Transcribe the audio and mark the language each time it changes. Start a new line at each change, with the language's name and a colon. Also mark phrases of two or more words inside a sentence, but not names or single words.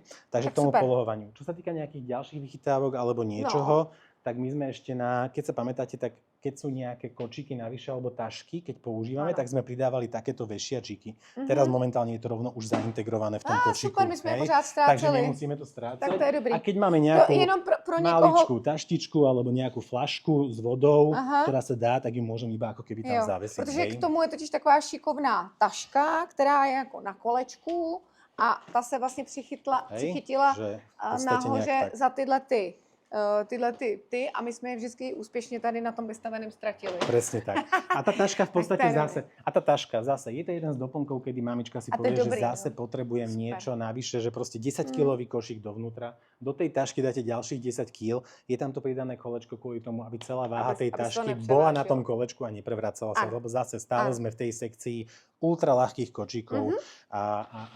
Slovak: Takže k tomu polohovaniu. Čo sa týka nejakých ďalších vychytávok alebo niečoho, tak my sme ešte keď sa pamätáte, tak keď sú nejaké kočíky navyše alebo tašky, keď používame, tak sme pridávali takéto vešiačiky. Teraz momentálne je to rovno už zaintegrované v tom kočíku. Super, my sme pořád strácali. Takže nemusíme to strácať.
Czech: Tak to je dobrý.
Slovak: A keď máme nejakú maličkú taštičku alebo nejakú flašku s vodou, ktorá sa dá, tak ju môžem iba ako keby tam zavesiť.
Czech: Protože k tomu je totiž taková šikovná taška, která je jako na kolečku a ta se vlastně přichytila nahoře za tyhle ty a my jsme je vždycky úspěšně tady na tom vystaveném ztratili.
Slovak: Presne tak. A tá taška v podstate zase, je to jeden z doplnkov, kedy mamička si povie, že zase potrebujem niečo navyše, že proste 10-kilový košík dovnútra, do tej tašky dáte ďalších 10 kg, je tam to pridané kolečko kvôli tomu, aby celá váha tej tašky bola na tom kolečku a neprevracala sa, lebo zase stále sme v tej sekcii ultraľahkých kočíkov a